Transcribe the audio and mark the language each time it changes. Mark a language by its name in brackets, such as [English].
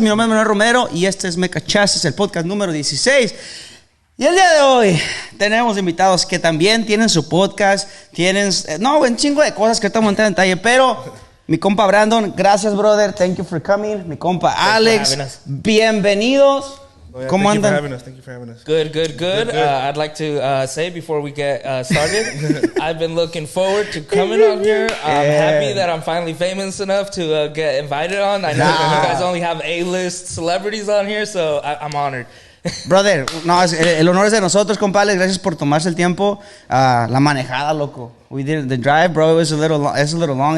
[Spanish] Mi nombre es Manuel Romero y este es Me Cachaces, el podcast número 16. Y el día de hoy tenemos invitados que también tienen su podcast, tienen, un chingo de cosas que estamos entrando en detalle, pero mi compa Brandon, gracias brother, [English] thank you for coming. [Spanish] Mi compa Alex, bienvenidos. ¿Cómo andan? [English] Thank you for having us. Good. I'd like to say before we get started, I've been looking forward to coming on here. I'm happy that I'm finally famous enough to get invited on. I know you guys only have A-list celebrities on here, so I'm honored. [Spanish] Brother, no, el honor es de nosotros, compadre. Gracias por tomarse el tiempo. La manejada, loco. [English] We did the drive, bro. It was a little long.